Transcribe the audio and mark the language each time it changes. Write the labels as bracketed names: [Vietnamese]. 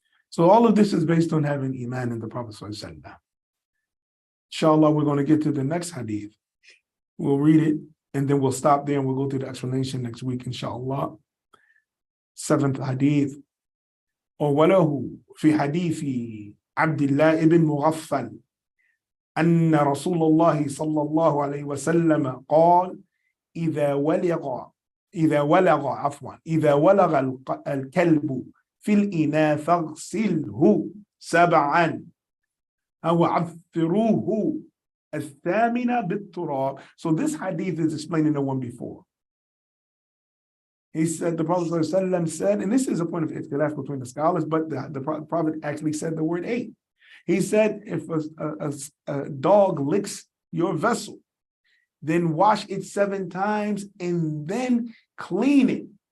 [English] So all of this is based on having iman in the Prophet ﷺ. Inshallah, we're going to get to the next hadith. We'll read it and then we'll stop there and we'll go through the explanation next week, inshallah. 7th hadith. [Arabic] وله في حديث عبد الله بن مغفل أن رسول الله صلى الله عليه وسلم قال إذا ولغ الكلب في الإناء فاغسله 7 أو عثروه 8 بالتراب. [English] So this hadith is explaining the one before. He said, the Prophet ﷺ said, and this is a point of ikhtilaf between the scholars, but the Prophet actually said the word 8. He said, if a dog licks your vessel, then wash it 7 times and then clean it.